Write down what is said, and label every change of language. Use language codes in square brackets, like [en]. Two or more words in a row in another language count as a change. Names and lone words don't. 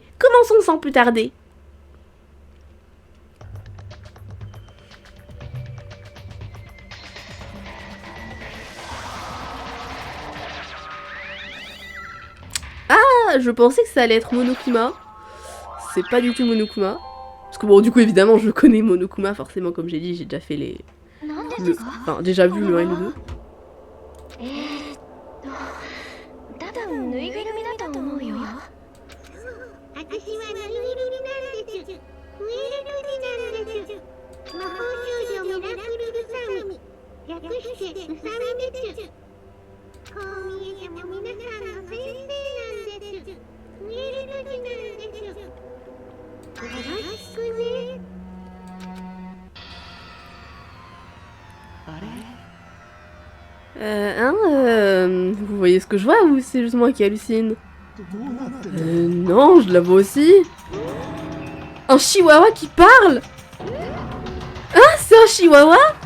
[fr] Commençons sans plus tarder. Ah, je pensais que ça allait être Monokuma. C'est pas du tout Monokuma. Parce que bon, du coup, évidemment, je connais Monokuma, forcément, comme j'ai dit, j'ai déjà fait les... Enfin, déjà vu le 1 et le 2. [ja] ただのぬいぐるみだと思うよ。私はぬいぐるみなんです。ウェルルジなんです。魔法少女ミラクルウサミ。略してウサミです。こう見えても皆さんの先生なんです。ウェルルジなんです。よろしくね。 [fr] Vous voyez ce que je vois ou c'est juste moi qui hallucine? Non, je la vois aussi. Un chihuahua qui parle? Ah, c'est un chihuahua?